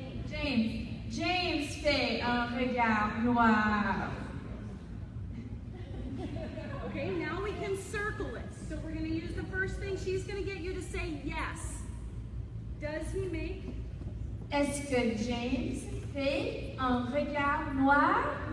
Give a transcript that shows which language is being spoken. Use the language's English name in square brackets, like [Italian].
[French] James fait un regard noir. [English] Okay, now we can circle it. So we're going to use the first thing. She's going to get you to say yes. Does he make? [French] Est-ce que James fait un regard noir?